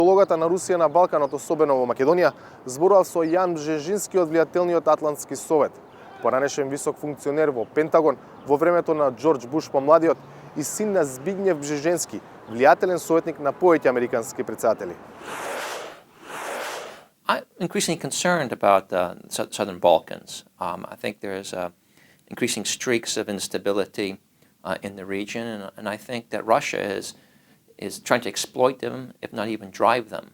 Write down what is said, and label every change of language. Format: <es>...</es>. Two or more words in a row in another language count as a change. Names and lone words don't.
<mk>Улогата на Русија на Балканот, особено во Македонија, зборував со Јан Бжежински од влијателниот Атлантски совет, поранешен висок функционер во Пентагон во времето на Џорџ Буш помладиот и син на Збигњев Бжежински, влијателен советник на повеќе американски претседатели.</mk> <en>I'm increasingly concerned about the Southern Balkans. I think there's increasing streaks of instability in the region, and I think that Russia is trying to exploit them, if not even drive them.</en>